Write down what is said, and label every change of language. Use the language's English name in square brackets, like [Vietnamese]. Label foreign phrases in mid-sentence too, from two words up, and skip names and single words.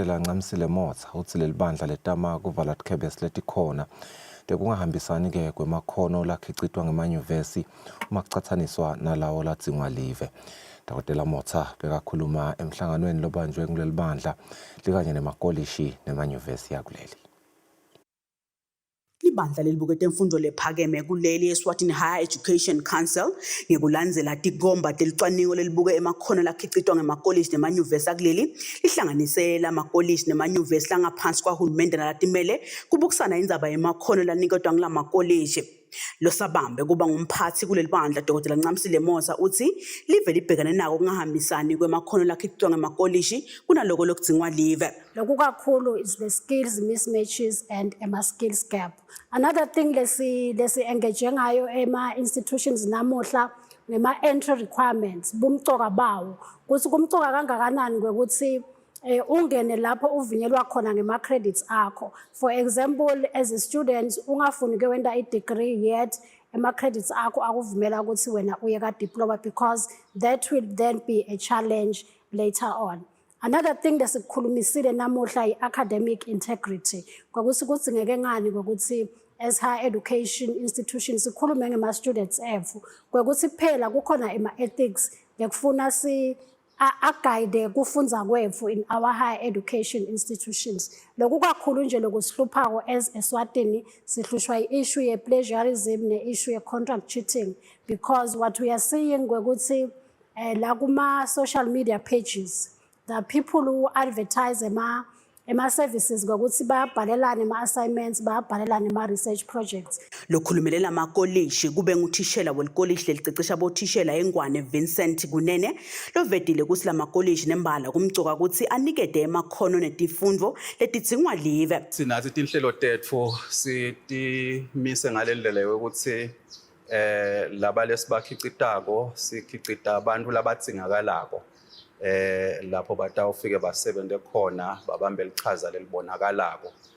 [Swati] Kusile Motsa uthi leli bandla letama kuvala tikhebesi letikhona bekungahambisani ke kwemakhono lakhicitwa ngemanyuvesi uma kuchathaniswa nalawo ladzingwa live. Dr. Motsa bekakhuluma emhlanganweni lobanjwe kuleli bandla likanye nemakolishi nemanyuvesi yakuleli. Ibandla lelibukete imfundo lephakeme kuleli Eswatini Higher Education Council ngekulandzela tikomba telicwaningo lelibuke emakhono lakhicitwa ngemakolishi nemanyuvesi akuleli lihlanganisela amakolishi nemanyuvesi langaphansi kwahulumende nalatimele kubukisana indzaba yemakhono laniketwa ngulamakolishi. Losabambe kuba ngumphathi kuleli bandla Dr. Kusile Motsa uthi live libhekane nako kungahambisani kwemakhono lakhicitwa ngemakolishi kunaloko lokudzingwa live. Loku kakhulu [English] is the skills mismatches and skills gap. Another thing [Swati] lesi engage ngayo institutions namuhla [English] entry requirements [Swati] bumcoka bawo kuthi kumcoka kangakanani kwekuthi ungene lapho uvinyelwa khona ngema-credits akho. [English] For example, as a student [Swati] ungafuni kwenda i-degree [English] yet [Swati] ama-credits akho akuvumela ukuthi wena uye ka-diploma [English] because that will then be a challenge later on. Another thing [Swati] lesikukhulumisile namuhla i-academic integrity kwakuthi kudzingeke ngani kwekuthi [English] as higher education institutions [Swati] sikhulume ngema-students ethu kwekuthi phela kukhona ama-ethics lekufuna guide kufundza kwethu [English] in our higher education institutions. [Swati] Loku kakhulu nje lokusihluphako as Eswatini sihlushwa i-issue ye-plagiarism ne-issue ye-contract cheating [English] because what we are seeing [Swati] kwekuthi la kuma-social media pages [English] the people who advertise [Swati] ema-services ngokuthi bayabhalelana ema-assignments bayabhalelana ema-research projects. Lokhulumelela amakolishi kube nguthishela welikolishi lelicecesha bothishela eNgwane Vincent Kunene lovedile ukuthi lamakolishi nembala kumcoka ukuthi anikede emakhono netifundvo letidzingwa live. Sinathi tinhlelo tetfu sitimise ngaleli ndlela yokuthi laba lesibakhicitako sikhicita abantu labatsingakalako lapho batawufike basebente khona babambe lichaza lelibonakalako.